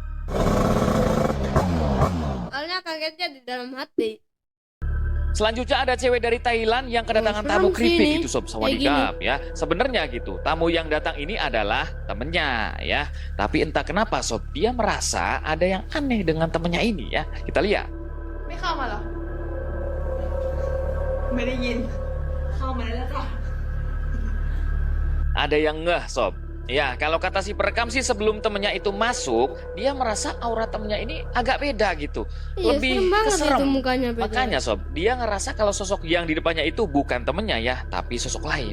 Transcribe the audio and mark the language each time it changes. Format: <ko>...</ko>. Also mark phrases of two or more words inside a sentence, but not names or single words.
<id>Soalnya kagetnya di dalam hati. Selanjutnya ada cewek dari Thailand yang kedatangan serem tamu sih creepy ini. gitu sob, Kayak sawadikap ya. Sebenarnya gitu, tamu yang datang ini adalah temennya ya. Tapi entah kenapa sob, dia merasa ada yang aneh dengan temennya ini ya. Kita lihat.</id> <th>ไม่เข้ามาเหรอ ไม่ได้ยิน เข้ามาแล้วค่ะ</th> <id>Ada yang ngeh sob. Ya, kalau kata si perekam sih sebelum temennya itu masuk, dia merasa aura temennya ini agak beda gitu. Iya, Lebih serem banget keserem. itu mukanya beda. Makanya sob, dia ngerasa kalau sosok yang di depannya itu bukan temennya ya, tapi sosok lain.</id>